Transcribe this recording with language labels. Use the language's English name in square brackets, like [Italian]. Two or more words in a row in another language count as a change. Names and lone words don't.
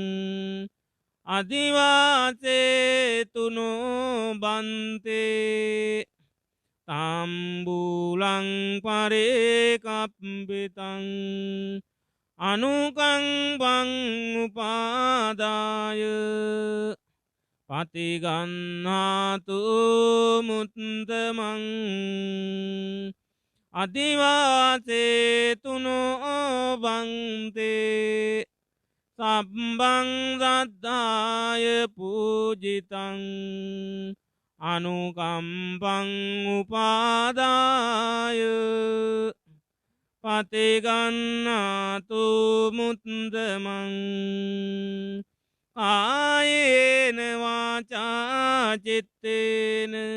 [Pali] අදිවාසේතුනෝ බන්තේ තම්බූලං පරේකප්පිතං අනුකම්බං උපාදාය පතිගන්නාතු මුත්තමං අදිවාසේතුනෝ බන්තේ සබ්බං සද්ධාය පූජිතං අනුකම්පං උපාදාය පතිගන්නාතු මුත්තමං කායේන වාචා චිත්තේන